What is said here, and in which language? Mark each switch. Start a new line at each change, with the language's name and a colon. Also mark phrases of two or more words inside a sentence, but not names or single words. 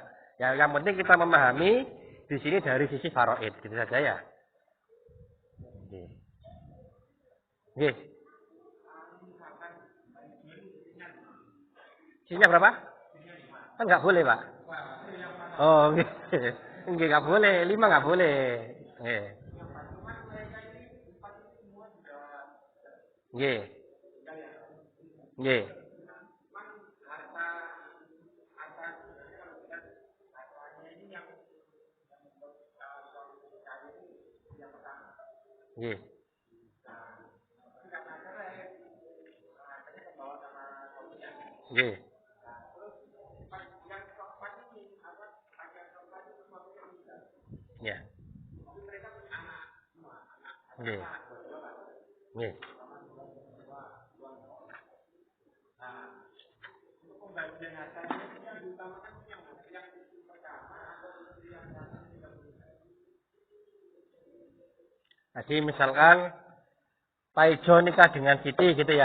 Indonesian: Ya, yang penting kita memahami di sini dari sisi faraid, gitu saja ya. Oke. Sisinya berapa? Kan nggak boleh, Pak. Oh, nggak boleh. 5 nggak boleh.
Javanese: Nggih. Nggih. Nggih. Nggih. Nggih.
Indonesian: Ya.
Javanese: Nggih. Nggih.
Indonesian: Jadi misalkan Pak Ijo nikah dengan Siti gitu ya.